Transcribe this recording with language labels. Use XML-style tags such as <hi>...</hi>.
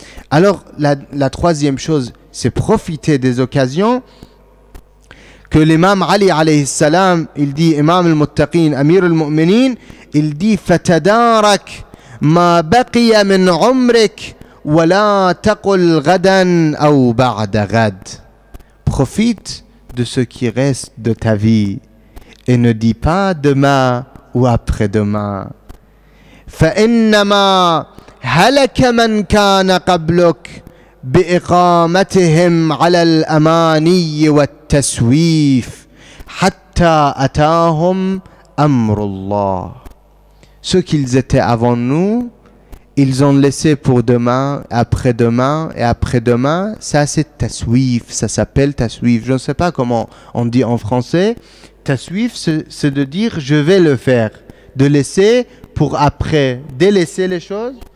<fr>Alors, la troisième chose, c'est profiter des occasions que l'imam Ali alayhi salam, il dit, imam al-Muttaqin, amir al-Mu'minin, il dit,</fr> <ar>fatadarak ma baqiya min umrik wa la taqul gadan ou ba'da gad.</ar> <fr>Profite de ce qui reste de ta vie et ne dis pas demain ou après-demain.</fr> <ar>فإنما هلك من كان قبلك بإقامتهم على الأماني والتسويف حتى أتاهم أمر الله.</ar> <fr>Ceux qu'ils étaient avant nous, ils ont laissé pour demain, après-demain et après-demain. Ça c'est taswif, ça s'appelle taswif. Je ne sais pas comment on dit en français. Taswif, c'est de dire je vais le faire, de laisser pour après, délaisser les choses.</fr>